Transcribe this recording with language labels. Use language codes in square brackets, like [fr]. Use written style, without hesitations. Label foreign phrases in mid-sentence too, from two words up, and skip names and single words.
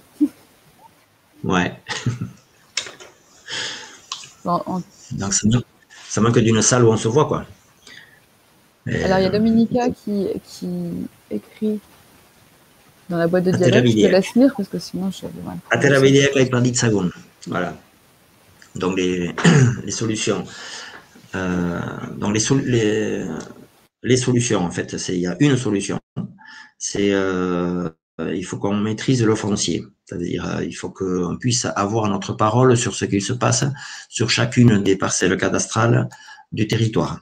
[fr] Ouais. Bon, donc, ça manque d'une salle où on se voit, quoi. Alors, il y a Dominica qui écrit dans la boîte de dialogue. Je te laisse lire parce que sinon, je... [eu] Atera bideak laiparditzagun. [fr] Voilà. Donc, les solutions. Donc, les solutions, en fait, il y a une solution. C'est il faut qu'on maîtrise le foncier. C'est-à-dire, il faut qu'on puisse avoir notre parole sur ce qu'il se passe sur chacune des parcelles cadastrales du territoire.